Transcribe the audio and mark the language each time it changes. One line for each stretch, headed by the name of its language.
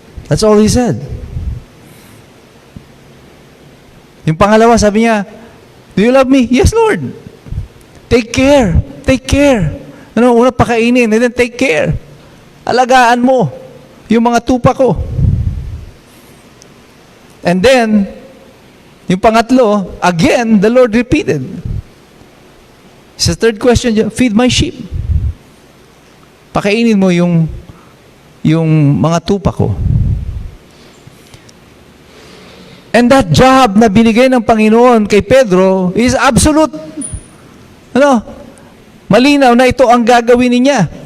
English: That's all he said.
Filipino: Yung pangalawa, sabi niya,
English: do you love me? Yes, Lord. Take care. Take care.
Filipino: Una, pakainin.
English: And then take care.
Filipino: Alagaan mo yung mga tupa ko.
English: And then,
Filipino: yung pangatlo,
English: again, the Lord repeated. Sa third question, feed my sheep.
Filipino: Pakainin mo yung mga tupa ko.
English: And that job
Filipino: na binigay ng Panginoon kay Pedro
English: is absolute.
Filipino: Malinaw na ito ang gagawin niya.